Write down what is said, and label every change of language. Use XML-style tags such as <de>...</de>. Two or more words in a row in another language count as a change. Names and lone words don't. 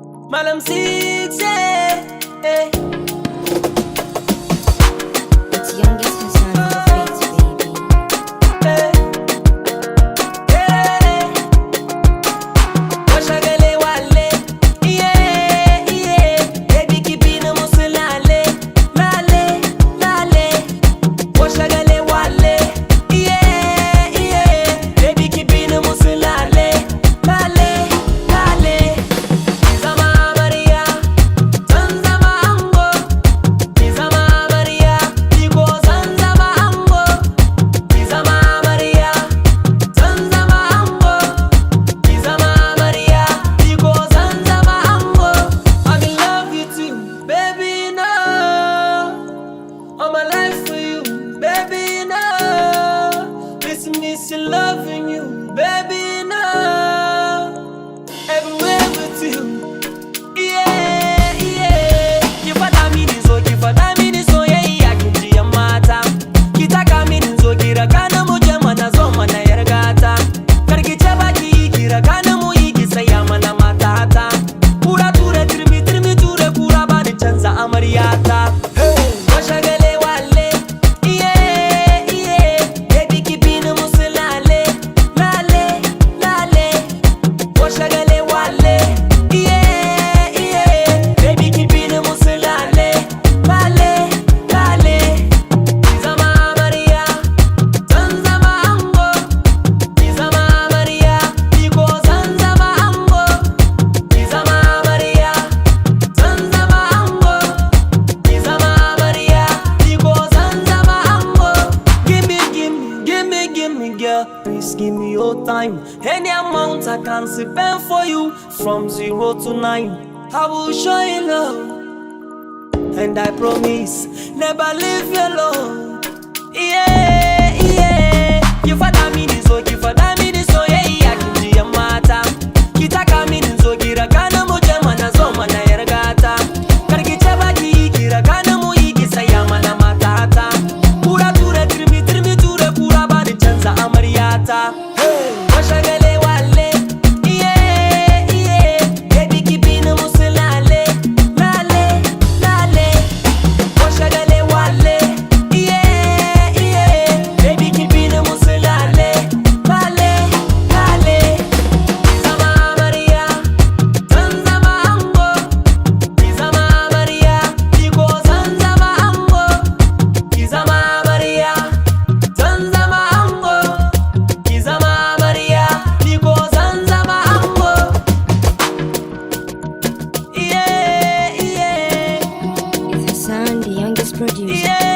<en>Malam Six, yeah, yeah. It's youngest Hassan on the beats, baby.</en> <ha>Washagale wale,</ha> <en>yeah, yeah.</en> <ha>Baby kibina musulale, lale, lale. Washagale wale,</ha> <en>yeah, yeah.</en> <ha>Baby kibina musulale, lale, lale. Zama Maria, Zanzama Ango. Zama Maria, Digo Zanzama Ango. Zama Maria, Zanzama Ango. Zama Maria, Digo Zanzama Ango.</ha> <en>I'm in love with you, baby, no. All my life for you, baby, no. Miss loving you, baby, no. Everywhere with you. Yeah, yeah.</en> <ha>Ki faɗa mini so, ki faɗa mini soyayya kin ji yan mata. Ki taka mini so, ki raka ni mu je mana zo mana yar gata. Kar ki ce ba ki yi, ki raka ni mu yi, ki saya mana matata. Kura ture turmi turmi ture kura ba ni canza amaryata. Washagale wale,</ha> <en>yeah, yeah.</en> <ha>Baby ki bi ni musu lale, lale, lale. Washagale wale,</ha> <en>yeah, yeah.</en> <ha>Baby ki bi ni musu lale, lale, lale. Zama Maria, Zanzama Ango. Zama Maria, Digo Zanzama Ango. Zama Maria, Zanzama Ango. Zama Maria, Digo Zanzama Ango.</ha> <en>Give me, girl. Please give me your time. Any amount I can spend for you, from 0 to 9. I will show you love, and I promise never leave you alone. Yeah, yeah.</en> <ha>Ki faɗa mini so, ki faɗa mini soyayya kin ji yan mata. Ki taka mini so, ki raka ni mu je mana zo mana yar gata. Kar ki ce ba ki yi, ki raka ni mu yi, ki saya mana matata. Kura ture turmi turmi ture kura ba ni canza amaryata. Washagale wale,</ha> <en>yeah, yeah.</en> <ha>Baby ki bi ni musu lale, lale, lale. Washagale wale,</ha> <en>yeah, yeah.</en> <ha>Baby ki bi ni musu lale, lale, lale. Zama Maria, Zanzama Ango. Zama Maria, Digo Zanzama Ango. Zama Maria, Zanzama Ango. Zama Maria, Digo Zanzama Ango.</ha> <en>Yeah, yeah. It's Hassan, the youngest producer.</en>